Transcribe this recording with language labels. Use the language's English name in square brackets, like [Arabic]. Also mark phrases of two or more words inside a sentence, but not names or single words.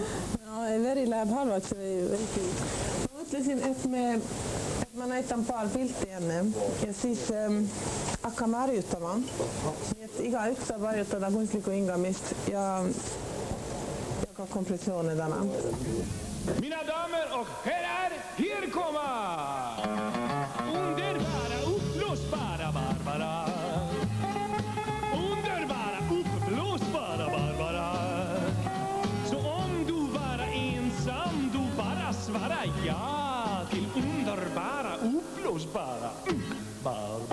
[Estonian] No, veri läheb halvaks või ma mõtlesin, et ma näitan paar pilti enne ja siis hakkame harjutama. Nii et igaüks saab harjutada kunstlikku hingamist ja ka kompressioone täna. [Swedish] Mina damer och herrar, här kommer underbara, uppblåsbara Barbara. Underbara, uppblåsbara Barbara. Så om du var ensam, du bara svara ja till underbara, uppblåsbara Barbara.